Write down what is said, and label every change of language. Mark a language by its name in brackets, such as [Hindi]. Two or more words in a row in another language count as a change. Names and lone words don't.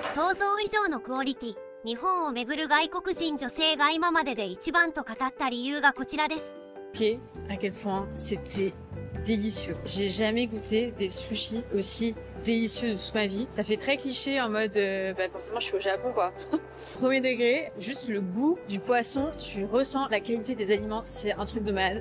[Japanese] 想像以上のクオリティ。日本を巡る外国人女性が今までで一番と語った理由がこちらです。 [French] À quel point c'était délicieux. J'ai jamais goûté des sushis aussi délicieux de toute ma vie. Ça fait très cliché en mode, forcément je suis au Japon quoi. Premier degré, juste le goût du poisson, tu ressens la qualité des aliments, c'est un truc de malade.